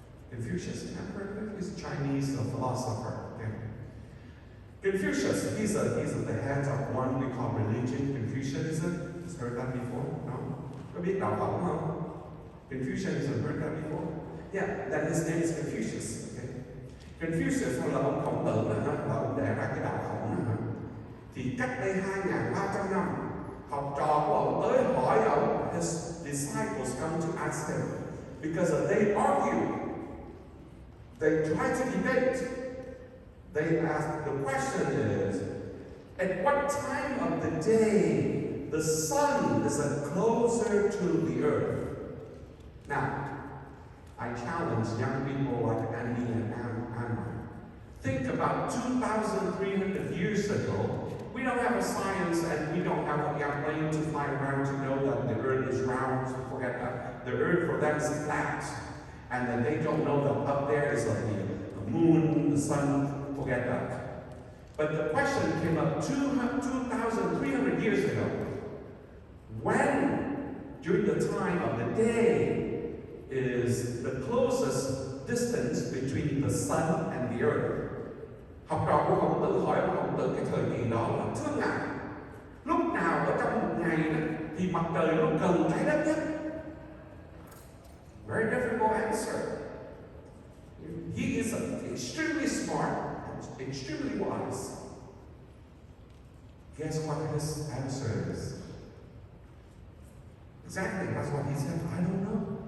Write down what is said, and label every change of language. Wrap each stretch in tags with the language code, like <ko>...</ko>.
<en>Confucius, you have heard of him? He's a Chinese philosopher. Okay? Confucius, he's the head of one we call religion, Confucianism. You've heard that before? No?</en> <vi>Có biết đạo Phật không?</vi> <en>Confucianism, heard that before? Yeah, that his name is Confucius. Okay?</en> <vi>Confucius là ông Khổng Tử đó, là ông đẻ ra cái đạo Khổng đó. Thì cách đây 2.300 năm, học trò của ông tới hỏi ông,</vi> <en>his disciples come to ask him, because they argue, they try to debate. They ask, the question is, at what time of the day the sun is closer to the earth? Now, I challenge young people like Andy and Anna. Think about 2,300 years ago. We don't have a science and we don't have a airplane to fly around to know that the earth is round. So forget that. The earth for them is flat. And then they don't know that up there is the moon, the sun. Forget that. But the question came up 2,300 years ago. When, during the time of the day, is the closest distance between the sun and the earth?</en> <vi>Học trò của Khổng Tử hỏi ông Khổng Tử cái thời kỳ đó là thưa ngài, lúc nào ở trong một ngày đó, thì mặt trời nó gần trái đất nhất?</vi> <en>Very difficult answer. He is extremely smart, extremely wise. Guess what his answer is? Exactly, that's what he said. I don't know.</en>